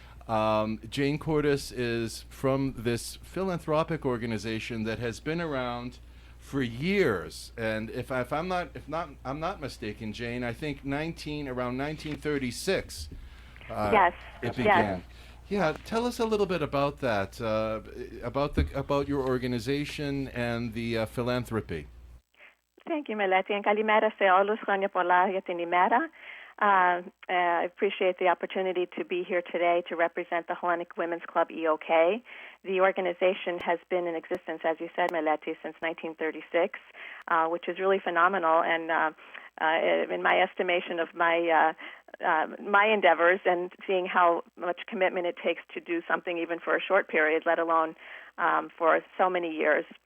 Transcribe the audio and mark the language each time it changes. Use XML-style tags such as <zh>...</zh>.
<en>Jane Kourtis is from this philanthropic organization that has been around for years, and if I'm not mistaken, Jane, I think around 1936. Yes. It began. Yes. Yeah, tell us a little bit about that, about your organization and the philanthropy. Thank you, Meletios.</en> <el>Kalimera σε όλους. Χρόνια πολλά για την ημέρα.</el> <en>I appreciate the opportunity to be here today to represent the Hellenic Women's Club EOK. The organization has been in existence, as you said, Meletios, since 1936, which is really phenomenal. And in my estimation of my endeavors and seeing how much commitment it takes to do something even for a short period, let alone for so many years.</en>